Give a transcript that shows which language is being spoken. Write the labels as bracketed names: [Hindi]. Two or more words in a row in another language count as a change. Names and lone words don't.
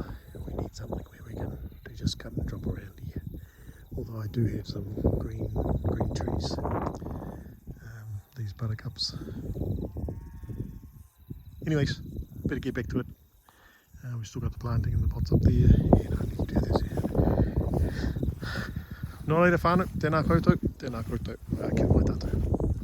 [English] We need something where we can just cut and drop around here. Although I do have some green trees. These buttercups. Anyways, better get back to it. We've still got the planting in the pots up there, and I need to do this here. [Māori] Nō reira whānau, tēnā koutou, kia mai tātou.